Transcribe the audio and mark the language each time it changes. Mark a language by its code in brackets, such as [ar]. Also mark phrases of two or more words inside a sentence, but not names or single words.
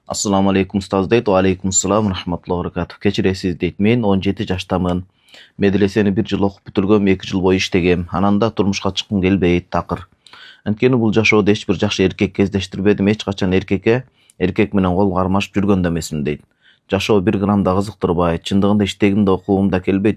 [ar] السلام عليكم ustaz deyт. وعليكم السلام رحمة الله وبركاته. [ky] Кечиресиз дейт. Мен 17 жаштамын. Медресени 1 жыл окуп бүтүргөм, 2 жыл бою иштегем. Анан да турмушка чыккым келбейт, такыр. Анткени бул жашоодо эч бир жакшы эркек кездештирбедим, эч качан эркек менен кол кармашып жүргөн да эмесмин дейт. Жашоо 1 грамм да кызыктырбайт. Чындыгында иштегим да окугум да келбейт.